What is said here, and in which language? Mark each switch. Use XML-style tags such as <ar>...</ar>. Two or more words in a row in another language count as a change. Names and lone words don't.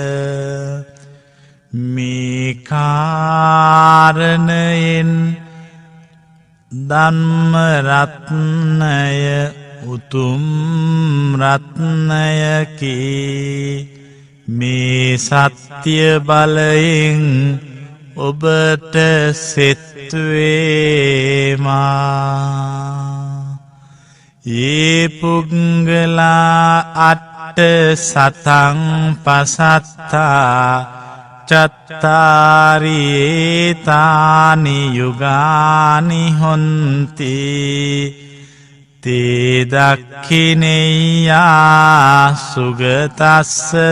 <si>මේ කාරණයෙන් ධම්ම රත්නය උතුම් රත්නයකි. මේ සත්‍ය බලයෙන් ඔබට සෙත් වේවා.</si> <pi>ඒ පුංගලා අට්ඨ සතං පසත්තා චත්තාරි ඒතානි යුගානි හොන්ති තේ දක්ඛිනේයා සුගතස්ස</pi>